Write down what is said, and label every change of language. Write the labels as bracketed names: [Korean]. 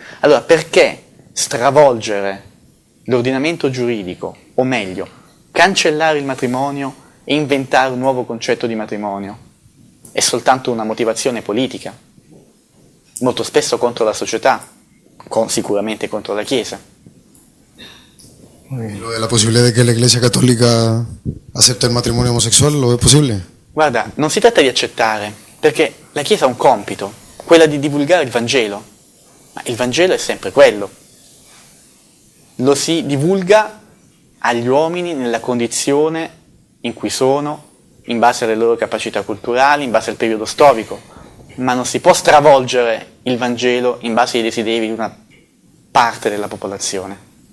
[Italian] Allora, perché stravolgere l'ordinamento giuridico, o meglio, cancellare il matrimonio e inventare un nuovo concetto di matrimonio? È soltanto una motivazione politica, molto spesso contro la società, sicuramente contro la Chiesa. [Spanish] ¿Lo de la posibilidad de que la Iglesia Católica acepte el matrimonio homosexual, lo es posible? [Italian] Guarda, non si tratta di accettare, perché la Chiesa ha un compito, quella di divulgare il Vangelo. Ma il Vangelo è sempre quello. Lo si divulga agli uomini nella condizione in cui sono, in base alle loro capacità culturali, in base al periodo storico, ma non si può stravolgere il Vangelo in base ai desideri di una parte della popolazione.